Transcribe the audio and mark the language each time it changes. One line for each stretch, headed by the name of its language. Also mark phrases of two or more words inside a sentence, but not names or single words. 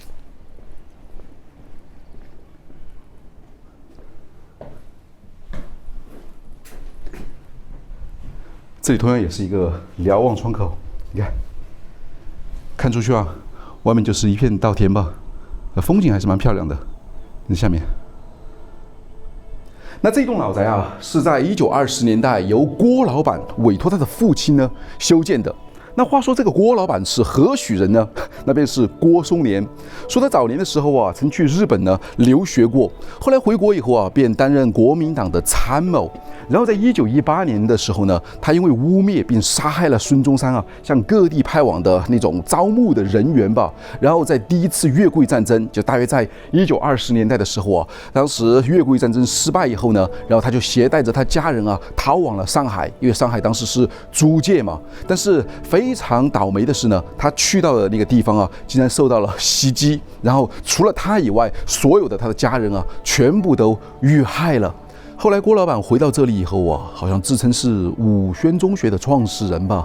Chinese: 這裡同樣也是一個瞭望窗口，你看，看出去啊，外面就是一片稻田吧，風景還是蠻漂亮的。那下面。那這棟老宅啊，是在1920年代由郭老板委託他的父親呢修建的。那話說這個郭老板是何許人呢？那便是郭松年。說他早年的時候啊，曾去日本呢留學過，後來回國以後啊，便擔任國民黨的參謀。然後在1918年的時候呢，他因為污蔑並殺害了孫中山啊，向各地派往的那種招募的人員吧。然後在第一次越桂戰爭，就大約在1920年代的時候啊，當時越桂戰爭失敗以後呢，然後他就攜帶着他家人啊逃往了上海，因為上海當時是租界嘛。但是非常倒霉的是呢，他去到的那個地方啊，竟然受到了襲擊，然後除了他以外，所有的他的家人啊，全部都遇害了。後來郭老板回到這裡以後啊，好像自稱是武宣中學的創始人吧。